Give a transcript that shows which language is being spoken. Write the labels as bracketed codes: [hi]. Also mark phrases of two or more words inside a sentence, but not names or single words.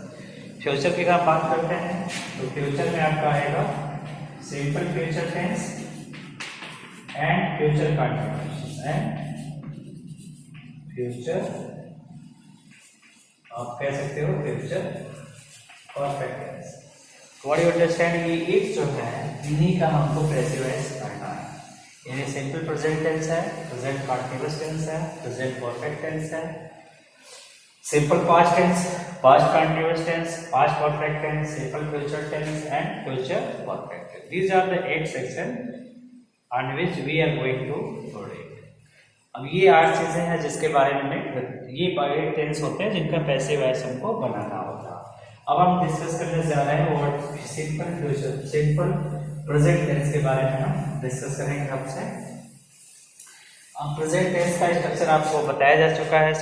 [hi] फ्यूचर की अगर बात करते हैं तो फ्यूचर में आपका आएगा [en] simple future tense and future continuous and future, [hi] आप कह सकते हो [en] future perfect tense. what you understand, [hi] ये एक जो है इन्हीं का हमको [en] passive voice [hi] करना है। यानी [en] simple present tense [hi] है, [en] present continuous tense [hi] है, [en] present perfect tense [hi] है, [en] simple past tense, past continuous tense, past perfect tense, simple future tense and future perfect tense. These are the 8 sections on which we are going to read. [hi] अब ये 8 चीजें हैं जिसके बारे में ये 8 टेंस होते हैं जिनका [en] passive voice [hi] हमको बनाना होगा। अब हम डिस्कस करने जा रहे हैं और [en] simple future, simple present tense [hi] के बारे में हम डिस्कस करेंगे आपसे। अब [en] present tense [hi] का स्ट्रक्चर आपको बताया जा चुका है।